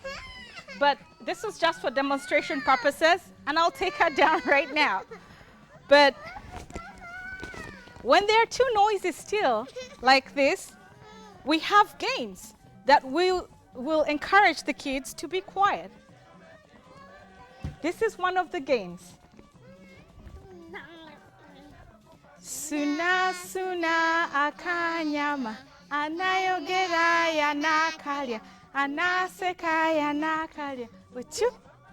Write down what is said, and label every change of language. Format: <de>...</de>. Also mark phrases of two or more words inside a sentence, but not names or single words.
<en>But this is just for demonstration purposes, and I'll take her down right now. But when they're too noisy still, like this, we have games that will encourage the kids to be quiet. This is one of the games.</en> <lg>Suna suna akanyama, anayogera ya nakalya, anaseka ya nakalya.</lg> <en>With you.</en>